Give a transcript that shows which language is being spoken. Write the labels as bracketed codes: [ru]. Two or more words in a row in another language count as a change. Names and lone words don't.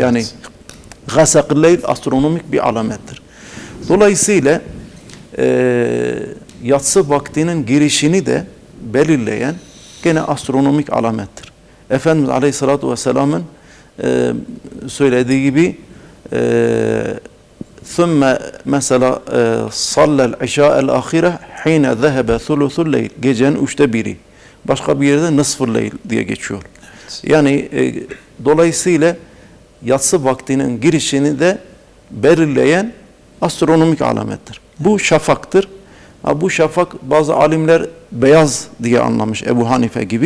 [tr] Yani [ar] غسق الليل [tr] astronomik bir alamettir. Dolayısıyla yatsı vaktinin girişini de belirleyen gene astronomik alamettir. Efendimiz Aleyhisselatü Vesselam'ın söylediği gibi ثُمَّ mesela [ar] صَلَّ الْعِشَاءَ الْآخِرَةِ حِينَ ذَهَبَ ثُلُثُ اللَّيْلِ [tr] gecenin 1/3. başka bir yerde nısf-ı leyl diye geçiyor. Evet. Yani dolayısıyla yatsı vaktinin girişini de belirleyen astronomik alamettir. Bu şafaktır. Bu şafak bazı alimler beyaz diye anlamış, Ebu Hanife gibi.